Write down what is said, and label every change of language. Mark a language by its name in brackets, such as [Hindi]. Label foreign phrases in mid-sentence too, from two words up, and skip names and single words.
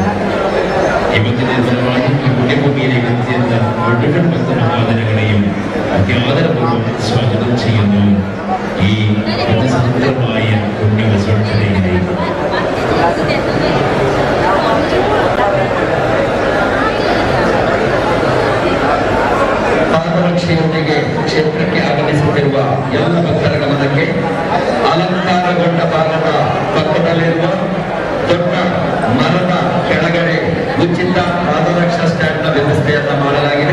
[Malayalam] ഇവത്തിന്റെ ഫലമായി പുണ്യഭൂമിയിലേക്ക് എത്തിയെന്ന മുഴുവൻ ഭക്തമഹാജനങ്ങളെയും അത്യാദരപൂർവ്വം സ്വാഗതം ചെയ്യുന്നു ഈ ഭക്തിസ്വതന്ത്രമായ പുണ്യവസോത്സവത്തിലേക്ക്. [Kannada] ಪಾದರಕ್ಷೆಯೊಂದಿಗೆ ಕ್ಷೇತ್ರಕ್ಕೆ ಆಗಮಿಸುತ್ತಿರುವ ಎಲ್ಲ ಭಕ್ತರ ಗಮನಕ್ಕೆ ಅಲಂಕಾರಗೊಂಡ ಭಾಗದ ಪಕ್ಕದಲ್ಲಿರುವ ದೊಡ್ಡ ಮರದ ಕೆಳಗಡೆ ಉಚಿತ ಪಾದರಕ್ಷಾ ಸ್ಟ್ಯಾಂಡ್ನ ವ್ಯವಸ್ಥೆಯನ್ನ ಮಾಡಲಾಗಿದೆ.